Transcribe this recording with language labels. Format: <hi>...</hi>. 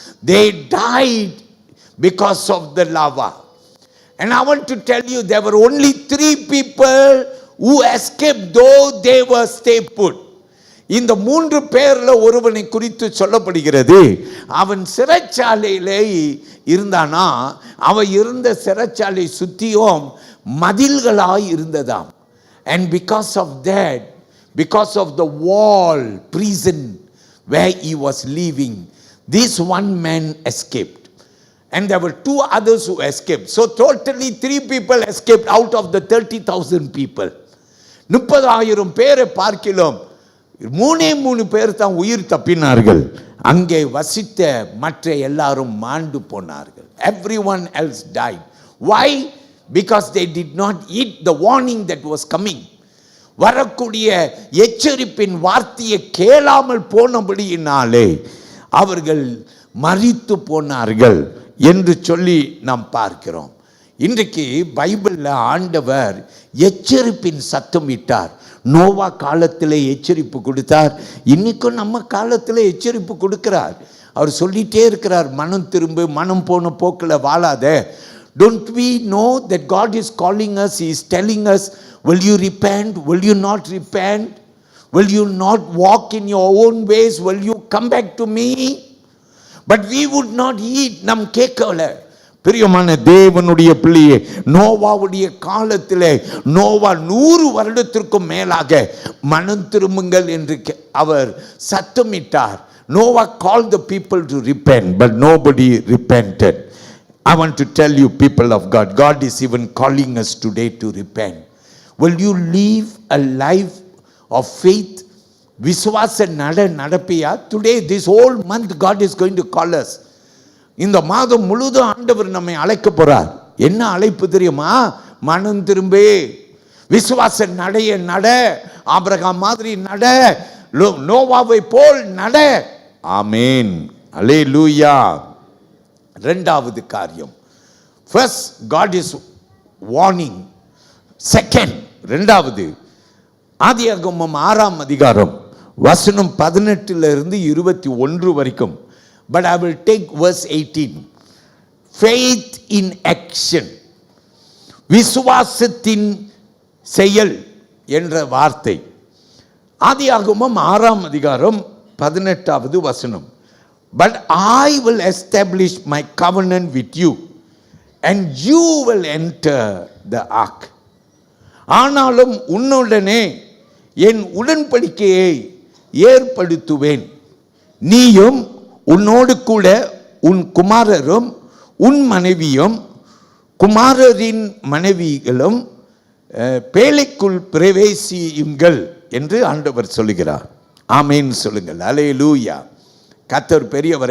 <en>They died because of the lava. And I want to tell you, there were only 3 people who escaped though they were stay put.</en> <ta>இந்த 3 பேர்ல ஒருவனை குறித்து சொல்லப்படுகிறது. அவன் சிறைச்சாலையிலே இருந்தானா, அவன் இருந்த சிறைச்சாலை சுத்தியும் மதில்களாய் இருந்ததாம்.</ta> <en>And because of that, because of the wall prison where he was living, this one man escaped. And there were 2 others who escaped. So totally 3 people escaped out of the 30,000 people.</en> <ta>30,000 பேரை பார்க்கிறோம், 3 பேர் தான் உயிர் தப்பினார்கள். அங்கே வசித்த மற்ற எல்லாரும் மாண்டு போனார்கள்.</ta> <en>Everyone else died. Why? Because they did not heed the warning that was coming.</en> <ta>வரக்கூடிய எச்சரிப்பின் வார்த்தையை கேளாமல் போனபடியினாலே அவர்கள் மரித்து போனார்கள் என்று சொல்லி நாம் பார்க்கிறோம். இன்றைக்கு பைபிள்ல ஆண்டவர் எச்சரிப்பின் சத்தம் இட்டார். நோவா காலத்தில் எச்சரிப்பு கொடுத்தார், இன்னைக்கும் நம்ம காலத்தில் எச்சரிப்பு கொடுக்கிறார். அவர் சொல்லிட்டே இருக்கிறார், மனம் திரும்ப, மனம் போன போக்கில் வாழாத.</ta> <en>Don't we know that God is calling us? He is telling us, will you repent? Will you not repent? Will you not walk in your own ways? Will you come back to me? But we would not heed.</en> <ta>நம் கேட்கல. பிரியமான தேவனுடைய பிள்ளையே, நோவாவுடைய காலத்திலே நோவா 100 வருடத்திற்கும் மேலாக மனம் திரும்புங்கள் என்று அவர் சத்தமிட்டார்.</ta> <en>Noah called the people to repent, but nobody repented. I want to tell you, people of God, God is even calling us today to repent. Will you live a life of faith?</en> <ta>விசுவாச நடப்பியா?</ta> <en>Today, this whole month, God is going to call us.</en> <ta>இந்த மாதம் முழுதும் ஆண்டவர் நம்மை அழைக்க போறார். என்ன அழைப்பு தெரியுமா? மனம் திரும்பே, விசுவாச நடைய நட, ஆபிரகாம் மாதிரி நட, நோவாவை போல் நட. ஆமென், அல்லேலூயா. இரண்டாவது காரியம்,</ta> <en>First God is warning.</en> <ta>Second, இரண்டாவது, ஆதியாகமம் 6ஆம் அதிகாரம் வசனம் 18 21 வரைக்கும்.</ta> <en>But I will take verse 18. Faith in action.</en> <ta>விசுவாசத்தின் செயல் என்ற வார்த்தை. ஆதியாகமம் 6ஆம் அதிகாரம் 18வது வசனம்.</ta> <en>But I will establish my covenant with you and you will enter the ark.</en> <ta>ஆனாலும் உன்னுடனே என் உடன்படிக்கையை ஏற்படுத்துவேன், நீயும் உன்னோடு கூட உன் குமாரரும் உன் மனைவியும் குமாரரின் மனைவிகளும் பேழைக்குள் பிரவேசியுங்கள் என்று ஆண்டவர் சொல்லுகிறார். ஆமீன் சொல்லுங்கள். அல்லேலூயா. கர்த்தர் பெரியவர்.</ta>